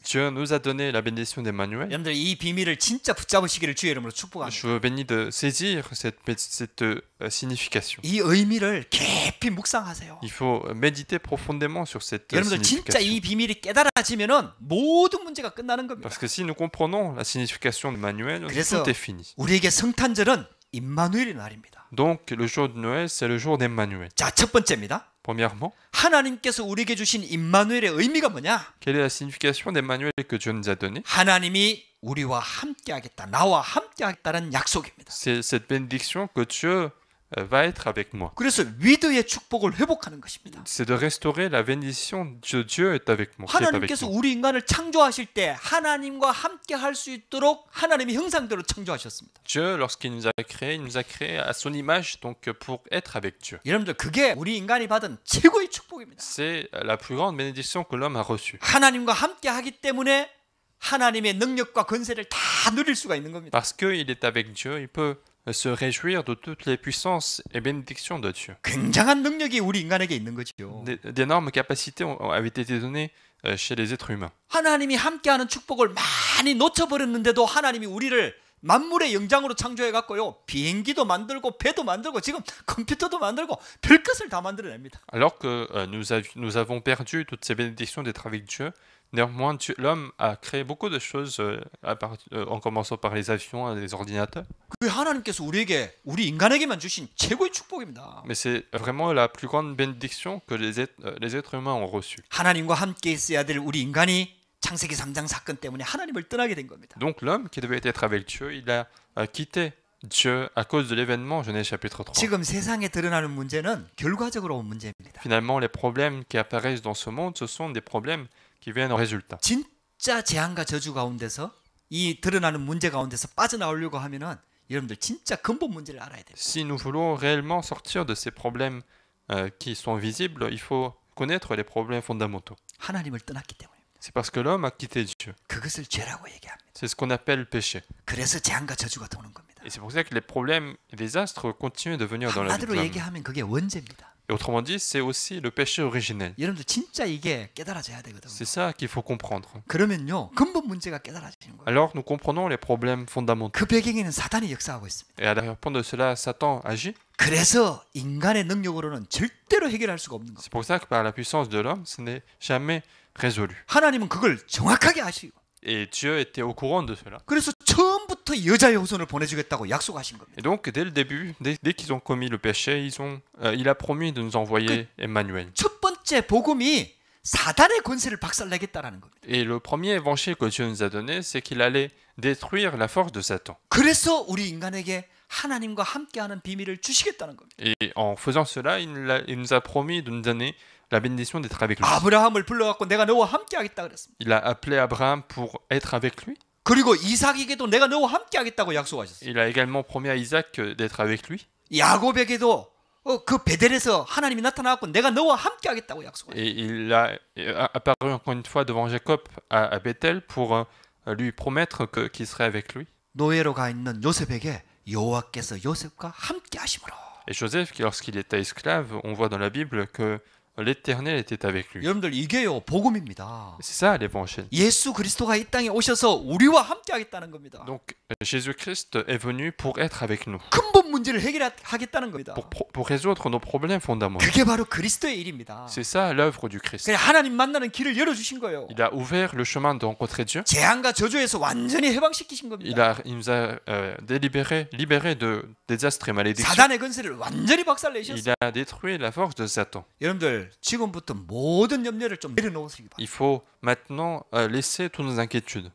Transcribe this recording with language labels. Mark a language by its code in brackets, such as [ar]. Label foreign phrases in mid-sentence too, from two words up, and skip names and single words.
[fr] Dieu nous a donné la bénédiction d'Emmanuel. [ko] 여러분들 이 비밀을 진짜 붙잡으시기를 주의 이름으로 축복합니다. [fr] Je veux bénir de saisir cette signification. [ko] 이 의미를 깊이 묵상하세요. [fr] Il faut méditer profondément sur cette [ko] 여러분들 진짜 이 [fr] signification. [ko] 비밀이 깨달아지면은 모든 문제가 끝나는 겁니다. [fr] Parce que si nous comprenons la signification d'Emmanuel, [ko] 그래서 [fr] tout est fini. [ko] 우리에게 성탄절은 임마누엘의 날입니다. [fr] Donc, le jour de Noël, c'est le jour d'Emmanuel. [ko] 자, 첫 번째입니다. [fr] Premièrement, [ko] 하나님께서 우리에게 주신 임마누엘의 의미가 뭐냐? [fr] quelle est la signification d'Emmanuel que Dieu nous a donnée? [ko] 하나님이 우리와 함께하겠다, 나와 함께하겠다는 약속입니다. [fr] C'est cette bénédiction que Dieu va être avec moi. [ko] 그래서 위드의 축복을 회복하는 것입니다. [fr] C'est de restaurer la bénédiction de Dieu est avec moi. qui est avec [ko] 하나님께서 [fr] moi. [ko] 우리 인간을 창조하실 때 하나님과 함께할 수 있도록 하나님의 형상대로 창조하셨습니다. [fr] Dieu, lorsqu'il nous a créés, il nous a créés à son image, donc pour être avec Dieu. [ko] 여러분들 그게 우리 인간이 받은 최고의 축복입니다. [fr] C'est la plus grande bénédiction que l'homme a reçue. [ko] 하나님과 함께하기 때문에 하나님의 능력과 권세를 다 누릴 수가 있는 겁니다. [fr] Parce qu'il est avec Dieu, il peut se réjouir de toutes les puissances et bénédictions de Dieu. [ko] 굉장한 능력이 우리 인간에게 있는 거죠. [fr] D'énormes capacités avaient été données chez les êtres humains. [ko] 하나님이 함께하는 축복을 많이 놓쳐버렸는데도 하나님이 우리를 만물의 영장으로 창조해 갖고요, 비행기도 만들고 배도 만들고 지금 컴퓨터도 만들고 별것을 다 만들어냅니다. [fr] Alors que nous avons perdu toutes ces bénédictions d'être avec Dieu, néanmoins l'homme a créé beaucoup de choses en commençant par les avions, les ordinateurs. [ko] 그게 하나님께서 우리 인간에게만 주신 최고의 축복입니다. [fr] Mais c'est vraiment la plus grande bénédiction que les êtres humains ont reçue. [ko] 하나님과 함께 있어야 될 우리 인간이 창세기 3장 사건 때문에 하나님을 떠나게 된 겁니다. [fr] Donc l'homme qui devait être avec Dieu, il a quitté Dieu à cause de l'événement Genèse chapitre 3. [ko] 지금 세상에 드러나는 문제는 결과적으로 온 문제입니다. [fr] Finalement, les problèmes qui apparaissent dans ce monde, ce sont des problèmes qui viennent en résultat. [ko] 진짜 재앙과 저주 가운데서 이 드러나는 문제 가운데서 빠져나오려고 하면은 여러분들 진짜 근본 문제를 알아야 됩니다. [fr] Si nous voulons réellement sortir de ces problèmes qui sont visibles, il faut connaître les problèmes fondamentaux. [ko] 하나님을 떠났기 때문입니다. [fr] C'est parce que l'homme a quitté Dieu. [ko] 그것을 죄라고 얘기합니다. [fr] C'est ce qu'on appelle péché. [ko] 그래서 재앙과 저주가 도는 겁니다. [fr] Et c'est pour ça que les problèmes et les astres continuent de venir dans la vie de [ko] 한마디로 [fr] l'homme. [ko] 얘기하면 그게 원죄입니다. [fr] Et autrement dit, c'est aussi le péché originel. [ko] 여러분들 진짜 이게 깨달아져야 되거든요. [fr] C'est ça qu'il faut comprendre. [ko] 그러면요, 근본 문제가 깨달아지는 거예요. [fr] Alors nous comprenons les problèmes fondamentaux. [ko] 그 배경에는 사단이 역사하고 있습니다. [fr] Et à l'arrière-plan de cela, Satan agit. [ko] 그래서 인간의 능력으로는 절대로 해결할 수가 없는 겁니다. [fr] C'est pour ça que par la puissance de l'homme, ce n'est jamais résolu. [ko] 하나님은 그걸 정확하게 아시고, [fr] Et Dieu était au courant de cela. [ko] 그래서 처음부터 여자의 후손을 보내주겠다고 약속하신 겁니다. [fr] Et donc, dès le début, dès qu'ils ont commis le péché, il a promis de nous envoyer Emmanuel. [ko] 첫 번째 복음이 사단의 권세를 박살내겠다라는 겁니다. [fr] Et le premier évangile que Dieu nous a donné, c'est qu'il allait détruire la force de Satan. [ko] 그래서 우리 인간에게 하나님과 함께하는 비밀을 주시겠다는 겁니다. [fr] Et en faisant cela, il nous a promis de nous donner la bénédiction d'être avec lui. [ko] 아브라함을 불러갖고 내가 너와 함께하겠다 그랬습니다. [fr] Il a appelé Abraham pour être avec lui. [ko] 그리고 이삭에게도 내가 너와 함께하겠다고 약속하셨어요. [fr] Il a également promis à Isaac d'être avec lui. [ko] 야곱에게도 그 베델에서 하나님이 나타나갖고 내가 너와 함께하겠다고 약속하셨어요. [fr] Et il a apparu encore une fois devant Jacob à Bethel pour lui promettre qu'il serait avec lui. [ko] 노예로 가 있는 요셉에게 여호와께서 요셉과 함께하심으로. [fr] Et Joseph, lorsqu'il était esclave, on voit dans la Bible que l'Éternel était avec lui. [ko] 여러분들 이게요 복음입니다. [fr] C'est ça l'évangile. [ko] 예수 그리스도가 이 땅에 오셔서 우리와 함께하겠다는 겁니다. [fr] Donc Jésus-Christ est venu pour être avec nous, [ko] 근본 문제를 해결하겠다는 겁니다. [fr] pour résoudre nos problèmes fondamentaux. [ko] 그게 바로 그리스도의 일입니다. [fr] C'est ça l'œuvre du Christ. [ko] 그냥 하나님 만나는 길을 열어주신 거예요. [fr] Il a ouvert le chemin de rencontrer Dieu. [ko] 재앙과 저주에서 완전히 해방시키신 겁니다. [fr] Il nous a libérés de désastres et malédictions. [ko] 사단의 근세를 완전히 박살내셨어요. [fr] Il a détruit la force de Satan. [ko] 여러분들 지금부터 모든 염려를 좀 내려놓으시기 바랍니다. [fr] Il faut maintenant laisser toutes nos inquiétudes.